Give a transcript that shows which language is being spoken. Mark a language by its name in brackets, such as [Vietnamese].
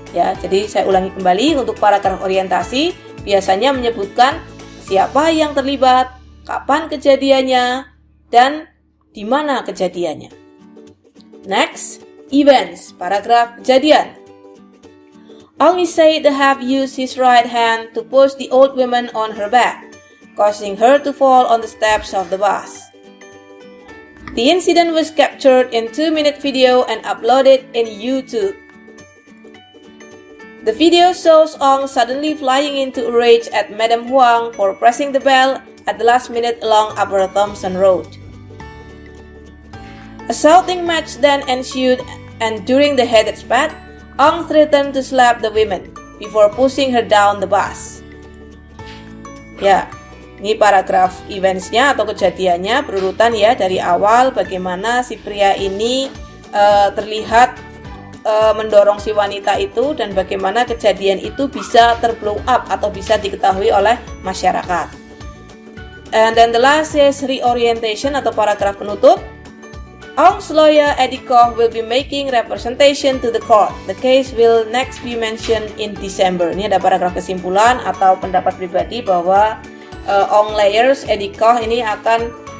[Indonesian] Ya, jadi saya ulangi kembali untuk paragraf orientasi biasanya menyebutkan siapa yang terlibat, kapan kejadiannya, dan di mana kejadiannya. Next, events, paragraf kejadian. [English] Ong is said to have used his right hand to push the old woman on her back, causing her to fall on the steps of the bus. The incident was captured in 2-minute video and uploaded in YouTube. The video shows Ong suddenly flying into a rage at Madam Huang for pressing the bell at the last minute along Upper Thomson Road. A shouting match then ensued, and during the heated spat, Ong threatened to slap the women before pushing her down the bus. [Indonesian] Ya, ini paragraf eventsnya atau kejadiannya berurutan ya, dari awal bagaimana si pria ini terlihat mendorong si wanita itu dan bagaimana kejadian itu bisa terblow up atau bisa diketahui oleh masyarakat. [English] And then the last is reorientation [Indonesian] atau paragraf penutup. [English] Ong's lawyer Eddie Koh will be making representation to the court. The case will next be mentioned in December. [Indonesian] Ini ada paragraf kesimpulan atau pendapat pribadi bahwa Ong lawyers Eddie Koh ini akan